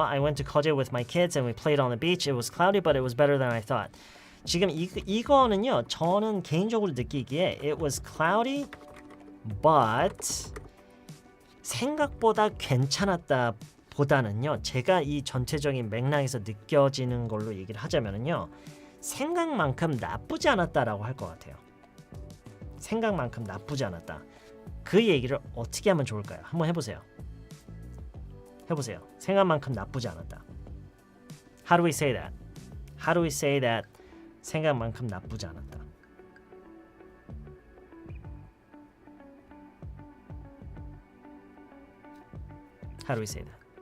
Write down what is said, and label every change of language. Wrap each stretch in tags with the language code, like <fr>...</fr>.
<en>I went to Koje with my kids and we played on the beach. It was cloudy, but it was better than I thought.</en> <ko>지금 이거는요, 저는 개인적으로 느끼기에</ko> <en>it was cloudy, but</en> <ko>생각보다 괜찮았다 보다는요, 제가 이 전체적인 맥락에서 느껴지는 걸로 얘기를 하자면은요, 생각만큼 나쁘지 않았다라고 할 것 같아요. 생각만큼 나쁘지 않았다. 그 얘기를 어떻게 하면 좋을까요? 한번 해보세요. 생각만큼 나쁘지 않았다.</ko> <en>How do we say that? How do we say that</en> <ko>생각만큼 나쁘지 않았다?</ko> <en>How do we say that?</en>